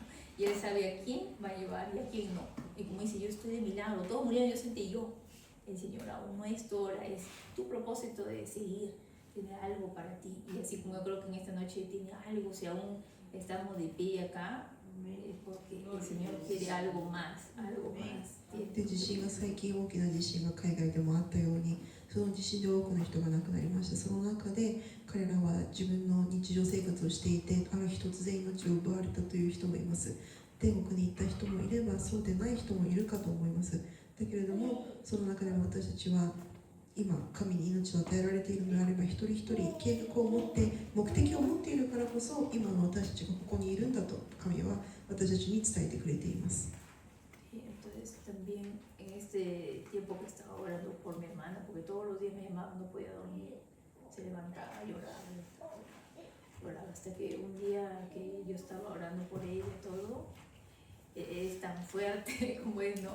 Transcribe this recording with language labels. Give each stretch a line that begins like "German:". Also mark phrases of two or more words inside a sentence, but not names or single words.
Spanish: Y Él sabe a quién va a llevar y a quién no. Y como dice, yo estoy de milagro, todos murieron, yo sentí yo. El Señor aún no es tu hora, es tu propósito de seguir, tiene algo para ti. Y así como yo creo que en esta noche tiene algo, si aún estamos de pie acá, es porque el Señor quiere algo más, algo más.
Japanese: で地震が最近大きな地震が海外でもあったように、その地震で多くの人が亡くなりました。その中で彼らは自分の日常生活をしていて、ある日突然命を奪われたという人もいます。天国に行った人もいれば、そうでない人もいるかと思います。だけれども、その中でも私たちは今神に命を与えられているのであれば、一人一人計画を持って目的を持っているからこそ、今の私たちがここにいるんだと神は私たちに伝えてくれています。
Spanish: Entonces también en este tiempo que estaba orando por mi hermana, porque todos los días me llamaba, no podía dormir, se levantaba, lloraba hasta que un día que yo estaba orando por ella y todo, es tan fuerte como es, ¿no?